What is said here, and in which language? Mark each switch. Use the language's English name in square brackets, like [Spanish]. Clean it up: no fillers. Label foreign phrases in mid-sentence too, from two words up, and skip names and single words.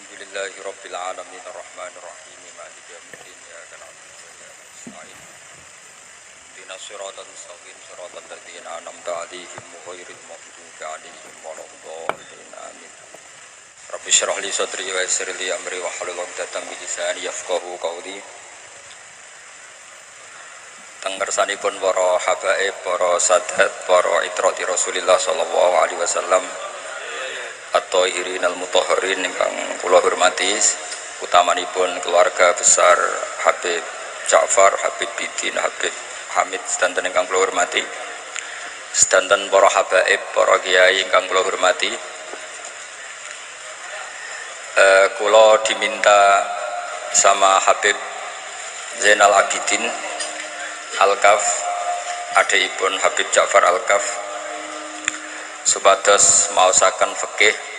[Arabic] الحمد لله رب العالمين الرحمن الرحيم مالك يوم الدين إياك نعبد وإياك نستعين اهدنا الصراط المستقيم صراط الذين أنعمت عليهم غير المغضوب عليهم ولا الضالين آمين. رب اشرح لي صدري ويسر لي أمري واحلل عقدة من لساني يفقهوا قولي. [Javanese] Tenggersanipun para habaib, para sadat, para [Arabic] عترة رسول الله صلى الله عليه وسلم الطاهرين المطهرين [Javanese] ingkang kula hormati, utamanipun [Indonesian] keluarga besar [Javanese] Habib Ja'far, Habib Bidin, Habib Hamid sedanten ingkang kula hormati, sedanten para habaib, para kiai ingkang kula hormati. Kula [Indonesian] diminta sama [Javanese] Habib Zainal Abidin Al-Kaf, adikipun Habib Ja'far Al-Kaf, supados maosaken fikih.